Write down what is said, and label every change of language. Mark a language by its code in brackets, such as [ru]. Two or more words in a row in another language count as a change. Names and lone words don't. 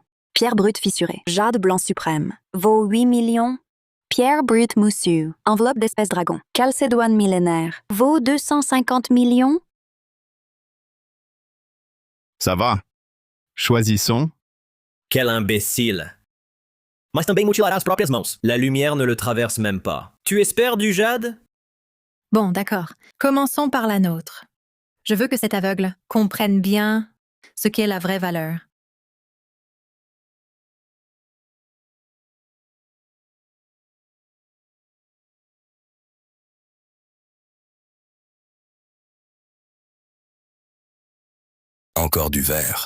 [fr] Pierre brute fissurée, jade blanc suprême, vaut 8 millions. Pierre brute moussue, enveloppe d'espèce dragon, calcédoine millénaire, vaut 250 millions. Ça va. Choisissons. Quel imbécile. [pt] Mas também mutilará as próprias mãos. [fr] La lumière ne le traverse même pas. Tu espères du jade? Bon, d'accord. Commençons par la nôtre. Je veux que cet aveugle comprenne bien ce qu'est la vraie valeur. Encore du verre.